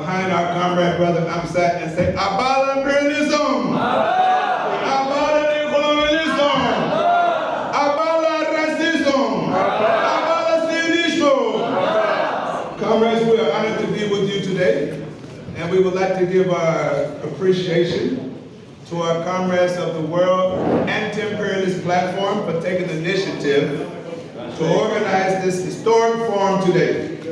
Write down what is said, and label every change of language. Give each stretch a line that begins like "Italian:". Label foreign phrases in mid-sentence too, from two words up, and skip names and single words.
English: our comrade brother Amsat and say, Abala imperialism! Abala neocolonialism! Abala racism! Abala Zionism! Comrades, we are honored to be with you today, and we would like to give our appreciation to our comrades of the World Anti-Imperialist platform for taking the initiative to organize this historic forum today.